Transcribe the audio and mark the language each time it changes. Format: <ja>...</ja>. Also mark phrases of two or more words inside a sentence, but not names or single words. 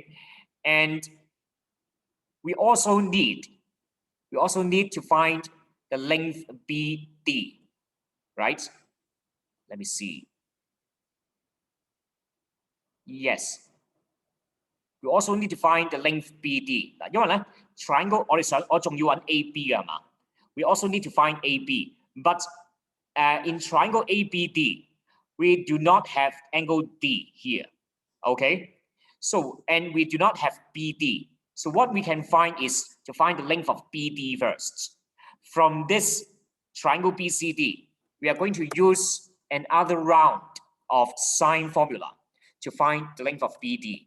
<en>And we also need to find the length BD. Right? Let me see. Yes. We also need to find the length BD.</en> <yue>嗱，因為咧 triangle 我仲要揾 AB 嘅係嘛？</yue> <en>We also need to find AB, but in triangle ABD, we do not have angle D here. Okay, so and we do not have BD. So what we can find is to find the length of BD first. From this triangle BCD, we are going to use another round of sine formula to find the length of BD.</en>